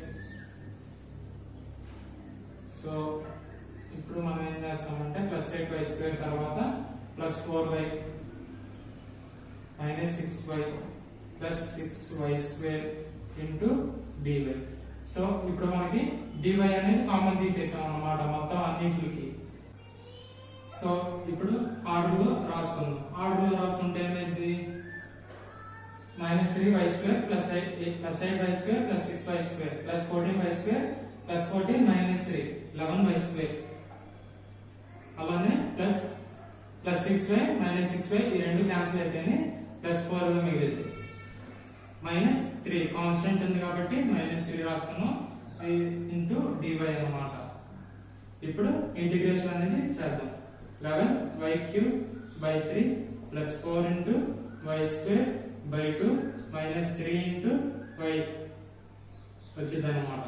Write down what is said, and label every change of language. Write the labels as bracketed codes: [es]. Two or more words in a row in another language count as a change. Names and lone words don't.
[te] సో ఇప్పుడు మనం ఏం చేస్తామంటే +8y² తర్వాత +4y -6y +6y² ఇంటూ dy. సో ఇప్పుడు మనకి dy అనేది కామన్ తీసేసాం అన్నమాట మొత్తం అన్నింటికి. సో ఇప్పుడు ఆర్డర్లో రాసుకుంటే ఏమైంది, -3y² +8y² +6y² +14y² +14 -3 11y², అలానే +6y -6y ఈ రెండు క్యాన్సిల్ అయిపోయి +4 మిగిలింది. -3 కాన్స్టెంట్ ఉంది కాబట్టి -3 రాసుకున్నాం ఇంటూ dy అన్నమాట. ఇప్పుడు ఇంటిగ్రేషన్ అనేది చేద్దాం. 11y³ 3 +4 y²/2 -3 y వచ్చింది అన్నమాట.